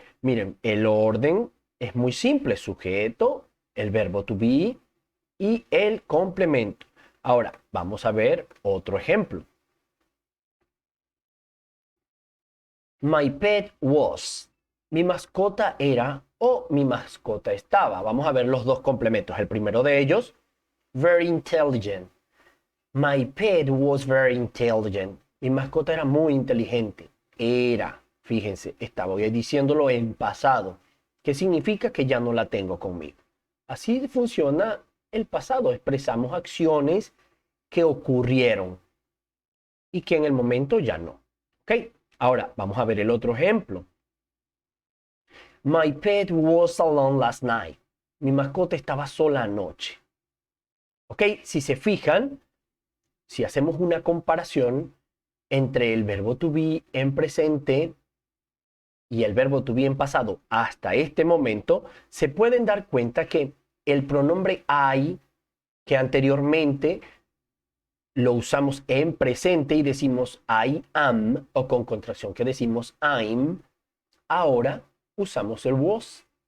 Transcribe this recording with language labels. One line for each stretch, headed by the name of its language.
Spanish: Miren, el orden es muy simple. Sujeto, el verbo to be y el complemento. Ahora, vamos a ver otro ejemplo.
English: My pet was.
Spanish: Mi mascota era o mi mascota estaba. Vamos a ver los dos complementos. El primero de ellos,
English: very intelligent. My pet was very intelligent.
Spanish: Mi mascota era muy inteligente. Era, fíjense, estaba diciéndolo en pasado, que significa que ya no la tengo conmigo. Así funciona el pasado. Expresamos acciones que ocurrieron y que en el momento ya no. ¿Ok? Ahora, vamos a ver el otro ejemplo.
English: My pet was alone last night.
Spanish: Mi mascota estaba sola anoche. ¿Ok? Si se fijan, si hacemos una comparación entre el verbo to be en presente y el verbo to be en pasado hasta este momento, se pueden dar cuenta que el pronombre I, que anteriormente lo usamos en presente y decimos I am, o con contracción que decimos I'm, ahora usamos el was.